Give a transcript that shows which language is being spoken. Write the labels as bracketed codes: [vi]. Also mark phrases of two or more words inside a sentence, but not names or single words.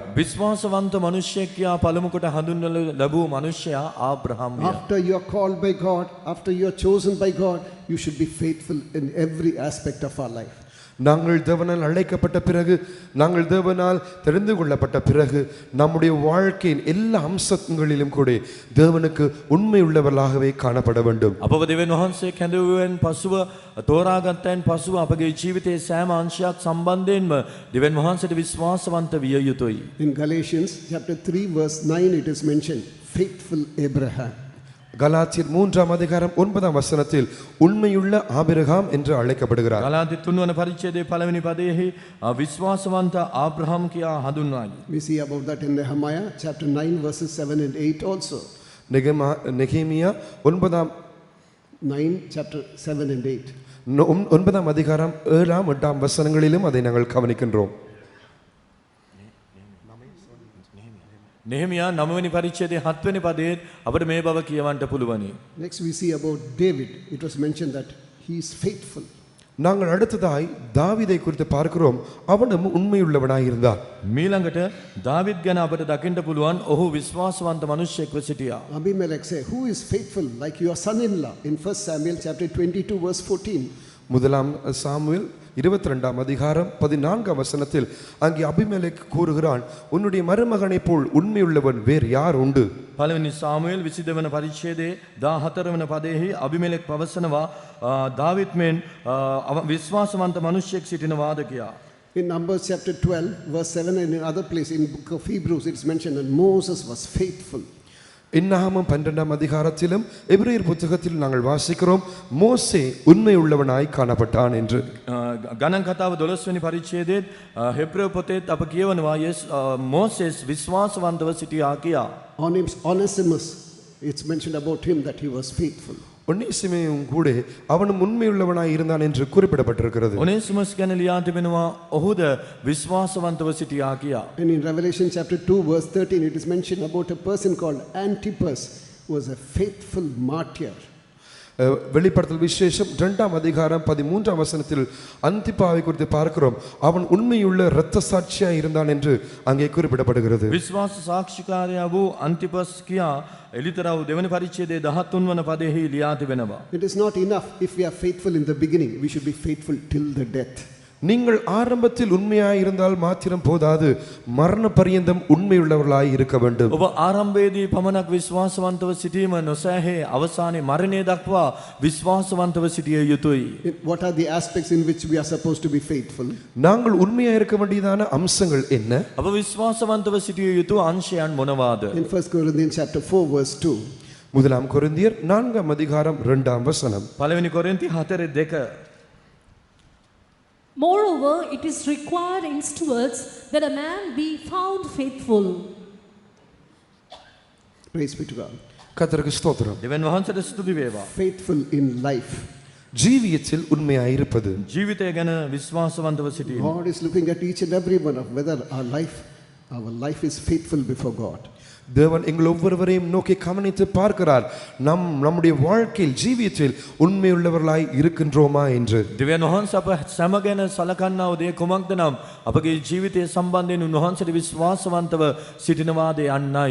[si] විශ්වාසවන්ත මනුෂ්‍යයෙක් කියා පළමු කොට හඳුන්වනු ලැබූ මනුෂ්‍යයා ආබ්‍රහම්. [en] After you are called by God, after you are chosen by God, you should be faithful in every aspect of our life. [ta] நாங்கள் தேவனால் அழைக்கப்பட்ட பிறகு, நாங்கள் தேவனால் தெரிந்து கொள்ளப்பட்ட பிறகு, நம்முடைய வாழ்க்கையின் எல்லா அம்சங்களிலும் கூட தேவனுக்கு உண்மை உள்ளவர்களாகவே காணப்பட வேண்டும். [si] අපව දෙවියන් වහන්සේ කැඳවුවෙන් පසුව තෝරාගත්තයින් පසුව අපගේ ජීවිතයේ සෑම අංශයක් සම්බන්ධයෙන්ම දෙවියන් වහන්සේට විශ්වාසවන්ත විය යුතුයි. [en] In Galatians chapter 3 verse 9 it is mentioned, faithful Abraham. [ta] கலாத்தியர் 3ஆம் அதிகாரம் 9ஆம் வசனத்தில் உண்மையுள்ள ஆபிரகாம் என்று அழைக்கப்படுகிறார். [si] ගලාති 3 වන පරිච්ඡේදයේ පළවෙනි පදයේහි විශ්වාසවන්ත ආබ්‍රහම් කියා හඳුන්වයි. [en] We see about that in Nehemiah chapter 9 verses 7 and 8 also. [ta] நெகேமியா [en] 9 chapter 7 and 8. [ta] 9ஆம் அதிகாரம் 7ஆம் 8ஆம் வசனங்களிலும் அதை நாங்கள் கவனிக்கின்றோம். [si] නෙහෙමියා 9 වෙනි පරිච්ඡේදයේ 7 වෙනි පදයේ අපිට මේ බව කියවන්න පුළුවනි. [en] Next we see about David. It was mentioned that he is faithful. [ta] நாங்கள் அடுத்ததாய் தாவீதை குறித்து பார்க்கிறோம். அவனும் உண்மையுள்ளவனாய் இருந்தார். [si] මීළඟට දාවිද් ගැන අපිට දකින්න පුළුවන් ඔහු විශ්වාසවන්ත මිනිසෙක්ව සිටියා. [en] Abimelech say, who is faithful like your son-in-law? In 1 Samuel chapter 22 verse 14. [ta] முதலாம் சாமுவேல் 22ஆம் அதிகாரம் 14ஆம் வசனத்தில் அங்கே அபிமெலேக் கூறுகிறான், உன்னுடைய மருமகனை போல் உண்மையுள்ளவன் வேறு யார் உண்டு? [si] පළවෙනි සාමුවෙල් 22 වන පරිච්ඡේදයේ 14 වන පදයේහි අබිමෙලෙක් පවසනවා දාවිද් මෙන් විශ්වාසවන්ත මිනිසෙක් සිටිනවාද කියා. [en] In Numbers chapter 12 verse 7 and in other place in book of Hebrews it is mentioned that Moses was faithful. [ta] இன்னாகமம் 12ஆம் அதிகாரத்திலும் எபிரேயர் புத்தகத்தில் நாங்கள் வாசிக்கிறோம், மோசே உண்மை உள்ளவனாய் காணப்பட்டான் என்று. [si] ගණන් කතාව 12 වෙනි පරිච්ඡේදයේ හෙබ්‍රேய පොතේත් අප කියවනවා මෝසෙස් විශ්වාසවන්තව සිටියා කියා. [en] Onesimus, it's mentioned about him that he was faithful. [ta] ஒன்னேசிமும் கூட அவனும் உண்மையுள்ளவனாய் இருந்தான் என்று குறிப்பிடப்பட்டிருக்கிறது. [si] ඔනේසිමස් ගැන ලියා තිබෙනවා ඔහුද විශ්වාසවන්තව සිටියා කියා. [en] And in Revelation chapter 2 verse 13 it is mentioned about a person called Antipas who was a faithful martyr. [ta] வெளிப்படுத்தல் விசேஷம் 2ஆம் அதிகாரம் 13ஆம் வசனத்தில் அந்திப்பாவை குறித்து பார்க்கிறோம். அவன் உண்மையுள்ள இரத்த சாட்சியாய் இருந்தான் என்று அங்கே குறிப்பிடப்படுகிறது. [si] විශ්වාස සාක්ෂිකාරයා වූ අන්තිපස් කියා එලිතරව දෙවන පරිච්ඡේදයේ 13 වන පදයෙහි ලියා තිබෙනවා. [en] It is not enough if we are faithful in the beginning, we should be faithful till the death. [ta] நீங்கள் ஆரம்பத்தில் உண்மையாய் இருந்தால் மாத்திரம் போதாது, மரண பரியந்தம் உண்மையுள்ளவர்களாய் இருக்க வேண்டும். [si] ඔබ ආරම්භයේදී පමණක් විශ්වාසවන්තව සිටීම නොසෑහේ අවසානයේ මරණය දක්වා විශ්වාසවන්තව සිටිය යුතුයි. [en] What are the aspects in which we are supposed to be faithful? [ta] நாங்கள் உண்மையாய் இருக்க வேண்டியதான அம்சங்கள் என்ன? [si] අප විශ්වාසවන්තව සිටිය යුතු අංශයන් මොනවාද? [en] In 1 Corinthians chapter 4 verse 2. [ta] முதலாம் கொரிந்தியர் 4ஆம் அதிகாரம் 2ஆம் வசனம். [si] පළවෙනි කොරින්ති 4:2. [en] Moreover, it is required in stewards that a man be found faithful. Praise be to God. [ta] கர்த்தருக்கு ஸ்தோத்திரம். [si] දෙවියන් වහන්සේට ස්තුති වේවා. [en] Faithful in life. [ta] ஜீவியத்தில் உண்மையாய் இருப்பது. [si] ජීවිතය ගැන විශ්වාසවන්තව සිටීම. [en] God is looking at each and every one of whether our life is faithful before God. [ta] தேவன் எங்கள் ஒவ்வொருவரையும் நோக்கி கவனித்து பார்க்கிறார், நம்முடைய வாழ்க்கையில் ஜீவியத்தில் உண்மையுள்ளவர்களாய் இருக்கின்றோமா என்று. [si] දෙවියන් වහන්සේ අප සෑම ගැන සලකන්නා වූ දේ කුමක්ද නම් අපගේ ජීවිතය සම්බන්ධයෙන් උන්වහන්සේට විශ්වාසවන්තව සිටිනවාද යන්නයි.